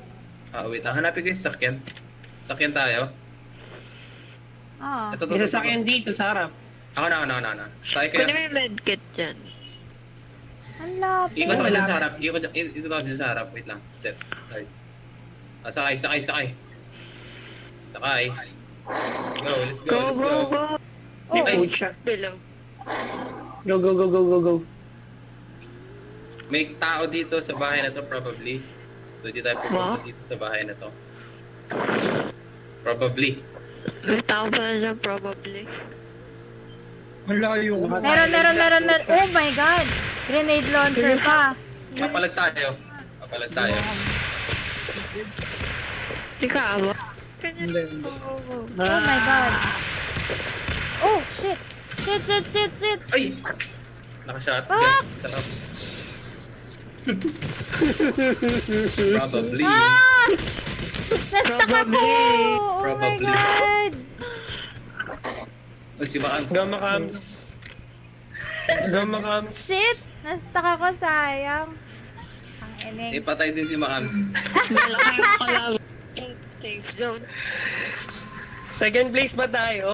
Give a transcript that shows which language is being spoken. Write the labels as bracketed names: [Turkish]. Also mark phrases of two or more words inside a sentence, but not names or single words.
[Filipino] Wait lang. Hanapin ko yung sakyan. Sakyan tayo. Ah. Ito. May sasakyan dito sa harap. Ako na. Sakay kayo. Kunin mo yung medkit dyan. Ang lapit. Ikot ako dyan sa harap. Ikot ako dyan sa harap. Wait lang. [English] Set. Right. [Filipino] Sakay. [English] Go, let's go. Go. Oh, Ay. [Filipino] Pucha. Bilog. [English] Go. [Filipino] May tao dito sa bahay na to probably. So hindi tayo pupunta dito sa bahay na to. Probably. May tao pa na dyan, probably. Ang layo ko. meron. [English] Oh my God. Grenade launcher pa. [Filipino] Papalag tayo. Di ka awa. Hindi. [English] Go. Oh my God. Oh, shit. Shit. [Filipino] Ay! Nakashot. Ah! Sarap. Probably. Ah! Na-stuck ako! [English] Probably. Oh my Probably. God! [Filipino] Uy, si Bakang. [English] Gamma cams. [Filipino] Shit! Na-stuck ako, sayang. Ang eneng. Ipatay din si Makams. Malaki yung kalaban. [English] Safe zone. [Filipino] Second place ba tayo?